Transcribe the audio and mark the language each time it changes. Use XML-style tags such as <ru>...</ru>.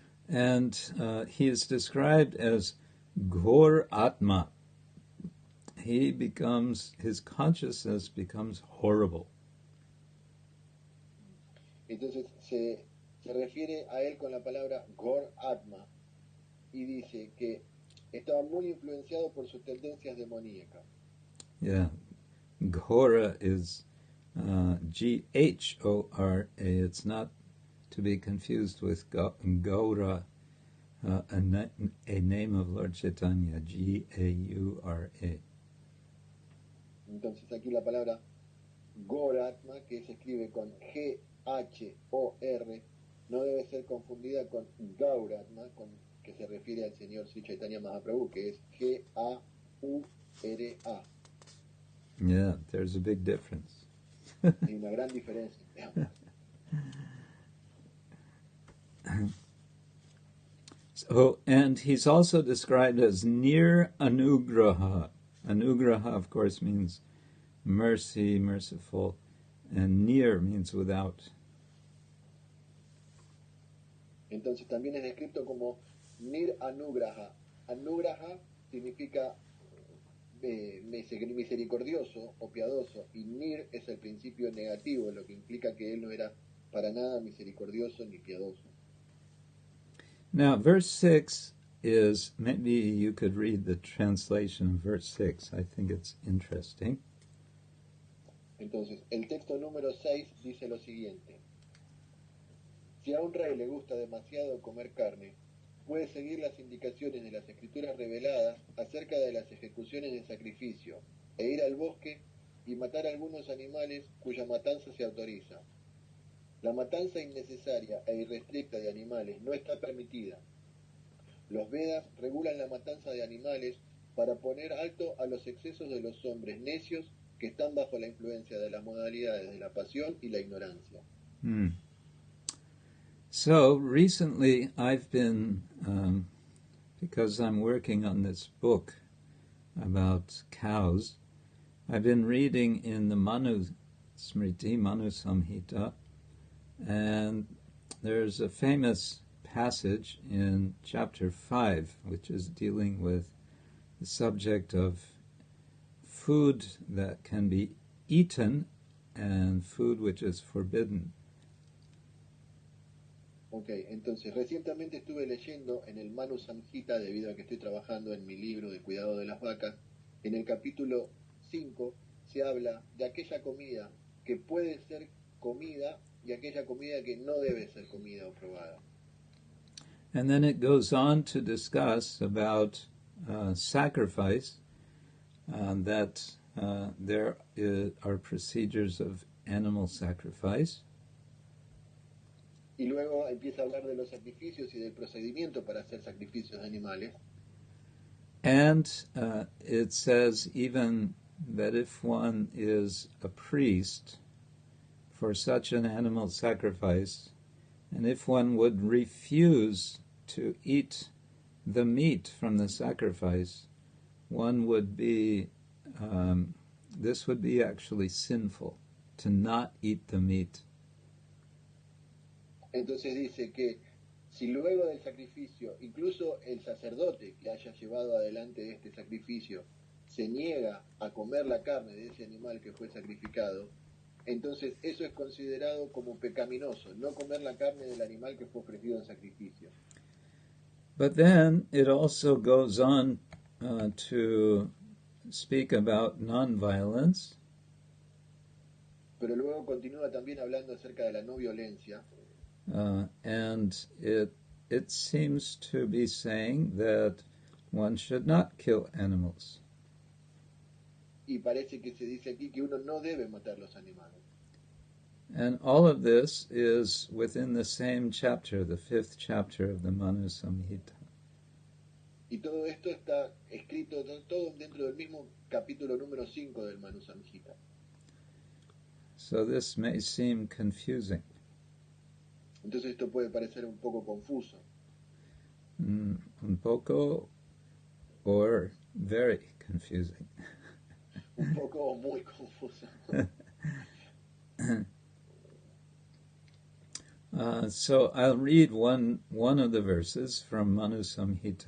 <en>And he is described as Ghor Atma. His consciousness becomes horrible.</en> <es>Entonces se refiere a él con la palabra Ghor Atma y dice que estaba muy influenciado por sus tendencias demoníacas.</es> <en>Yeah, Ghora is Ghora. It's not to be confused with Gaura, a name of Lord Chaitanya, Gaura.</en> <es>Entonces aquí la palabra Goratma, que se escribe con G-H-O-R, no debe ser confundida con Gauratma, que se refiere al señor Sri Chaitanya Mahaprabhu, que es G-A-U-R-A.</es> <en>Yeah, there's a big difference.</en> <es>Hay una gran diferencia.</es> <en>So, and he's also described as near anugraha. Anugraha, of course, means mercy, merciful, and near means without.</en> <es>Entonces también es descrito como Nir Anugraha. Anugraha significa misericordioso o piadoso, y Nir es el principio negativo, lo que implica que él no era para nada misericordioso ni piadoso.</es> <en>Now, verse 6 is, maybe you could read the translation of verse 6. I think it's interesting.</en> <es>Entonces, el texto número 6 dice lo siguiente. Si a un rey le gusta demasiado comer carne, puede seguir las indicaciones de las escrituras reveladas acerca de las ejecuciones de sacrificio, e ir al bosque y matar algunos animales cuya matanza se autoriza. La matanza innecesaria e irrestricta de animales no está permitida. Los Vedas regulan la matanza de animales para poner alto a los excesos de los hombres necios que están bajo la influencia de las modalidades de la pasión y la ignorancia.</es> <en>So, recently I've been, because I'm working on this book about cows, I've been reading in the Manusamhita, and there's a famous passage in chapter 5, which is dealing with the subject of food that can be eaten and food which is forbidden.</en> <es>Ok, entonces recientemente estuve leyendo en el Manusamhita, debido a que estoy trabajando en mi libro de cuidado de las vacas. En el capítulo 5 se habla de aquella comida que puede ser comida y aquella comida que no debe ser comida o probada.</es> <en>And then it goes on to discuss about sacrifice, that there are procedures of animal sacrifice.</en> <es>Y luego empieza a hablar de los sacrificios y del procedimiento para hacer sacrificios de animales.</es> <en>And it says even that if one is a priest for such an animal sacrifice, and if one would refuse to eat the meat from the sacrifice, one would be, this would be actually sinful, to not eat the meat.</en> <es>Entonces dice que si luego del sacrificio, incluso el sacerdote que haya llevado adelante este sacrificio, se niega a comer la carne de ese animal que fue sacrificado, entonces eso es considerado como pecaminoso, no comer la carne del animal que fue ofrecido en sacrificio.</es> <en>But then it also goes on to speak about nonviolence.</en> <es>Pero luego continúa también hablando acerca de la no violencia.</es> <en>And it seems to be saying that one should not kill animals.</en> <es>Y parece que se dice aquí que uno no debe matar los animales.</es> <en>And all of this is within the same chapter, the 5th chapter of the Manusamhita.</en> <es>Y todo esto está escrito todo dentro del mismo capítulo número 5 del Manusamhita.</es> <en>So this may seem confusing.</en> <es>Entonces esto puede parecer un poco confuso. Un poco</es> <en>or very confusing.</en> <es>Un poco o muy confuso.</es> <en>So I'll read one of the verses from Manusamhita.</en>